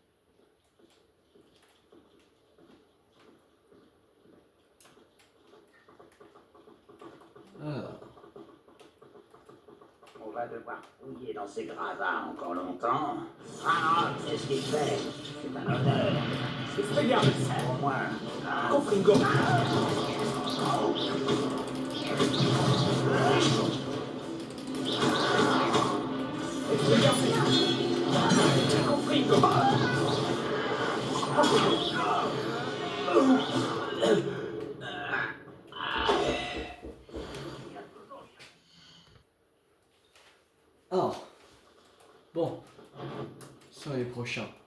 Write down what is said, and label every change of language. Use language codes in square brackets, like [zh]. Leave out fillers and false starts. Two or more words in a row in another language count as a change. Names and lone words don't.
[fr] Alors, On va devoir fouiller dans ces gravats encore longtemps. Ah, c'est ce qu'il fait. C'est un honneur. Expelliarmus. Au moins. Confringo. Expelliarmus. Confringo. Ah, bon, sur les prochains.